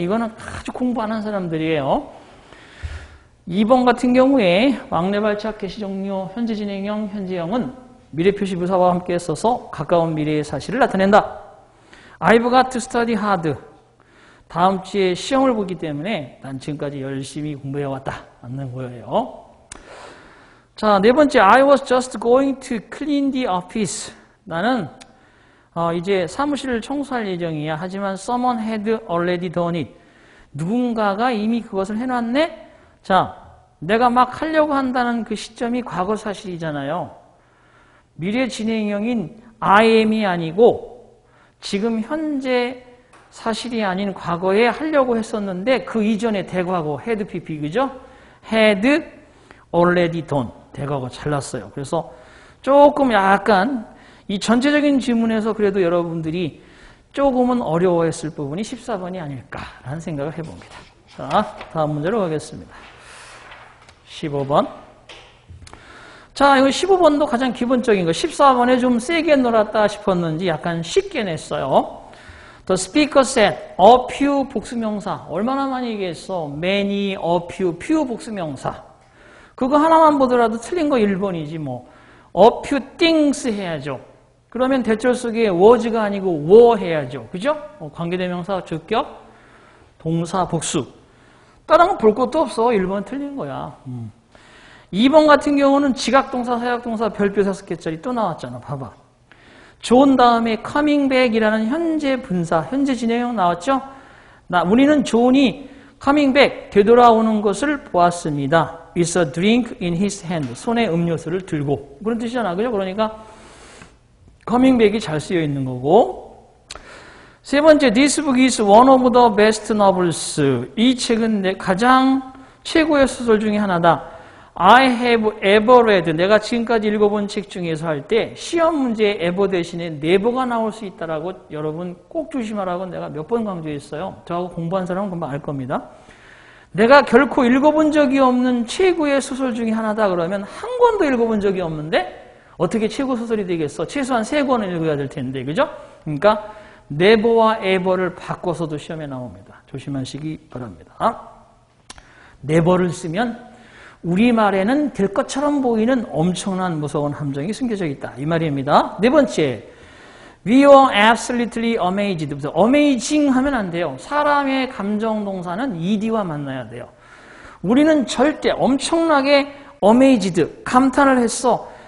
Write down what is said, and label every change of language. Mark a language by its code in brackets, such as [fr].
[ko] 이거는 아주 공부 안 한 사람들이에요. 2번 같은 경우에 왕래 발작 개시 종료 현재 진행형 현재형은 미래 표시 부사와 함께 써서 가까운 미래의 사실을 나타낸다. [en] I've got to study hard. [ko] 다음 주에 시험을 보기 때문에 난 지금까지 열심히 공부해왔다. 맞는 거예요. 자, 네 번째. [en] I was just going to clean the office. [ko] 나는 이제 사무실을 청소할 예정이야. 하지만 [en] someone had already done it. [ko] 누군가가 이미 그것을 해놨네? 자, 내가 막 하려고 한다는 그 시점이 과거 사실이잖아요. 미래 진행형인 I am이 아니고 지금 현재 사실이 아닌 과거에 하려고 했었는데 그 이전에 대과거 had pp 그죠? had already done 대과거 잘났어요. 그래서 조금 약간 이 전체적인 지문에서 그래도 여러분들이 조금은 어려워했을 부분이 14번이 아닐까라는 생각을 해봅니다. 자, 다음 문제로 가겠습니다. 15번. 자, 이거 15번도 가장 기본적인 거. 14번에 좀 세게 놀았다 싶었는지 약간 쉽게 냈어요. [en] The speaker said, a few [ko] 복수명사. 얼마나 많이 얘기했어? [en] many, a few, few [ko] 복수명사. 그거 하나만 보더라도 틀린 거 1번이지 뭐. [en] a few things [ko] 해야죠. 그러면 대절 속에 was가 아니고 were 해야죠. 그죠? 관계대명사, 주격, 동사, 복수. 다른 건 볼 것도 없어. 1번 틀린 거야. 2번 같은 경우는 지각동사, 사역동사, 별표 5개짜리 또 나왔잖아. 봐봐. 존 다음에 coming back이라는 현재 분사, 현재 진행형 나왔죠? 우리는 존이 coming back, 되돌아오는 것을 보았습니다. [en] With a drink in his hand. [ko] 손에 음료수를 들고. 그런 뜻이잖아. 그죠? 그러니까 coming back이 잘 쓰여 있는 거고. 세 번째, [en] this book is one of the best novels. [ko] 이 책은 가장 최고의 소설 중에 하나다. [en] I have ever read. [ko] 내가 지금까지 읽어본 책 중에서 할 때 시험 문제에 ever 대신에 never가 나올 수 있다라고 여러분 꼭 조심하라고 내가 몇 번 강조했어요. 저하고 공부한 사람은 금방 알 겁니다. 내가 결코 읽어본 적이 없는 최고의 소설 중에 하나다 그러면 한 권도 읽어본 적이 없는데 어떻게 최고 소설이 되겠어? 최소한 3권을 읽어야 될 텐데. 그죠? 그러니까 never와 ever를 바꿔서도 시험에 나옵니다. 조심하시기 바랍니다. never를 쓰면 우리말에는 될 것처럼 보이는 엄청난 무서운 함정이 숨겨져 있다. 이 말입니다. 네 번째, [en] we were absolutely amazed. [ko] amazing 하면 안 돼요. 사람의 감정 동사는 ed와 만나야 돼요. 우리는 절대 엄청나게 amazed, 감탄을 했어.